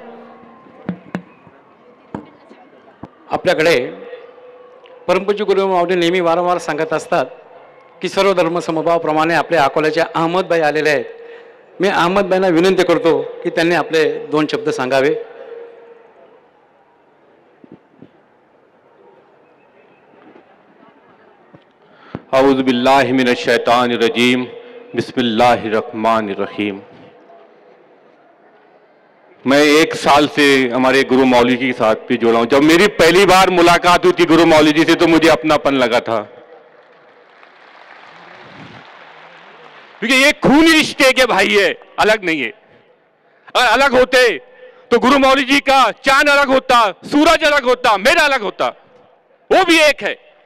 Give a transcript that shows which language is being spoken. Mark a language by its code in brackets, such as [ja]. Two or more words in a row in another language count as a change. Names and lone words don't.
[mr] आपल्याकडे परमपूज्य गुरुमाऊली नेहमी वारंवार सांगत असतात की सर्व धर्म समभावाप्रमाणे आपले अकोल्याचे अहमदभाई आलेले आहेत. मी अहमदभाईंना विनंती करतो की त्यांनी आपले 2 शब्द सांगावे. [ar] أعوذ بالله من الشيطان الرجيم بسم الله الرحمن الرحيم. [hi] मैं 1 साल से हमारे गुरु मौली जी के साथ भी जुड़ा हूं। जब मेरी पहली बार मुलाकात हुई थी गुरु मौली जी से तो मुझे अपनापन लगा था, क्योंकि ये खूनी रिश्ते के भाई है, अलग नहीं है। अगर अलग होते तो गुरु मौली जी का चांद अलग होता, सूरज अलग होता, मेरा अलग होता, वो भी एक है।